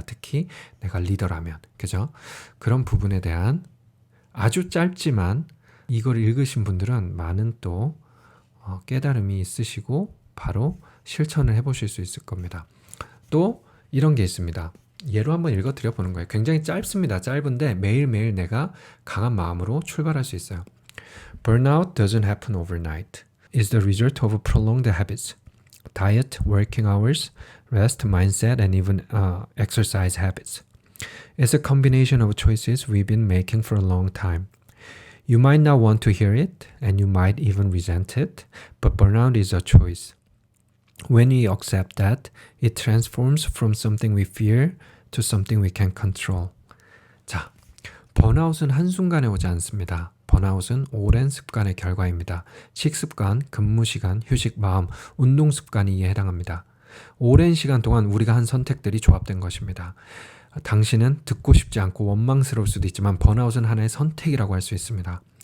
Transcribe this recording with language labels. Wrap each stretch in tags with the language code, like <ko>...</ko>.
<ko>특히 내가 리더라면. 그죠? 그런 부분에 대한 아주 짧지만 이걸 읽으신 분들은 많은 또 깨달음이 있으시고 바로 실천을 해보실 수 있을 겁니다. 또 이런 게 있습니다. 예로 한번 읽어드려 보는 거예요. 굉장히 짧습니다. 짧은데 매일매일 내가 강한 마음으로 출발할 수 있어요.</ko> <en>Burnout doesn't happen overnight. It's the result of prolonged habits. Diet, working hours, rest, mindset, and even exercise habits. It's a combination of choices we've been making for a long time. You might not want to hear it, and you might even resent it, but burnout is a choice. When we accept that, it transforms from something we fear to something we can control.</en> <ko>자, 번아웃은 한순간에 오지 않습니다. 번아웃은 오랜 습관의 결과입니다. 식습관, 근무시간, 휴식, 마음, 운동 습관이 이에 해당합니다. 오랜 시간 동안 우리가 한 선택들이 조합된 것입니다. 당신은 듣고 싶지 않고 원망스러울 수도 있지만 번아웃은 하나의 선택이라고 할 수 있습니다.</ko>